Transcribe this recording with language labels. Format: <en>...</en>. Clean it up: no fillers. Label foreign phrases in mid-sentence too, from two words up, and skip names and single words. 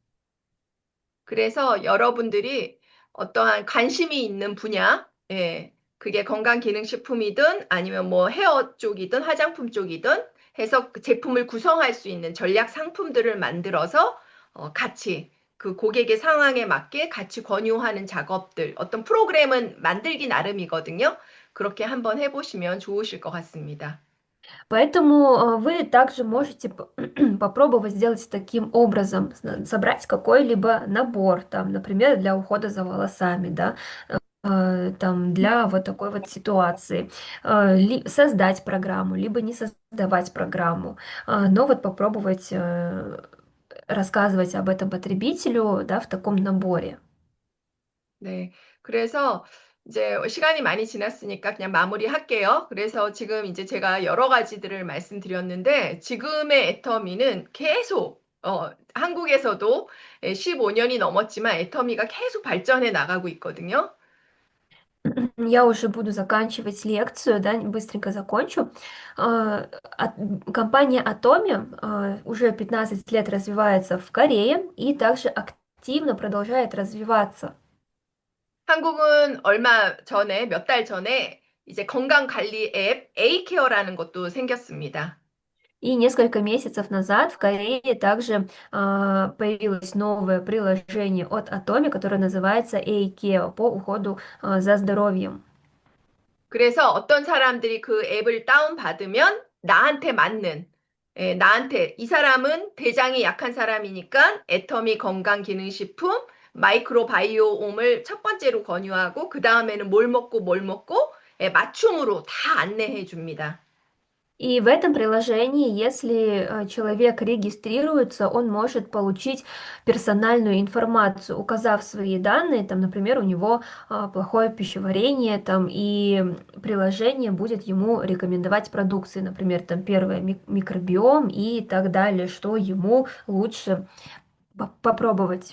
<ko>그래서 여러분들이 어떠한 관심이 있는 분야, 예, 그게 건강기능식품이든 아니면 뭐 헤어 쪽이든 화장품 쪽이든 해서 그 제품을 구성할 수 있는 전략 상품들을 만들어서 같이 그 고객의 상황에 맞게 같이 권유하는 작업들, 어떤 프로그램은 만들기 나름이거든요. 그렇게 한번 해보시면 좋으실 것 같습니다.</ko> <ru>Поэтому вы также можете попробовать сделать таким образом, собрать какой-либо набор, там, например, для ухода за волосами, да, там, для вот такой вот ситуации, создать программу, либо не создавать программу, но вот попробовать рассказывать об этом потребителю, да, в таком наборе.</ru> <ko>네. 그래서 이제 시간이 많이 지났으니까 그냥 마무리할게요. 그래서 지금 이제 제가 여러 가지들을 말씀드렸는데 지금의 애터미는 계속 한국에서도 15년이 넘었지만 애터미가 계속 발전해 나가고 있거든요.</ko> <ru>Я уже буду заканчивать лекцию, да, быстренько закончу. Компания Atomi уже 15 лет развивается в Корее и также активно продолжает развиваться.</ru> <ko>한국은 얼마 전에, 몇 달 전에 이제 건강관리 앱 A케어라는 것도 생겼습니다.</ko> <ru>И несколько месяцев назад в Корее также появилось новое приложение от Atomi, которое называется A-Keo по уходу за здоровьем.</ru> <ko>그래서 어떤 사람들이 그 앱을 다운받으면 나한테 맞는, 나한테, 이 사람은 대장이 약한 사람이니까 애터미 건강기능식품, 마이크로바이오옴을 첫 번째로 권유하고, 그 다음에는 뭘 먹고, 맞춤으로 다 안내해 줍니다.</ko> <ru>И в этом приложении, если человек регистрируется, он может получить персональную информацию, указав свои данные, там, например, у него плохое пищеварение, там, и приложение будет ему рекомендовать продукции, например, там, первое микробиом и так далее, что ему лучше попробовать.</ru>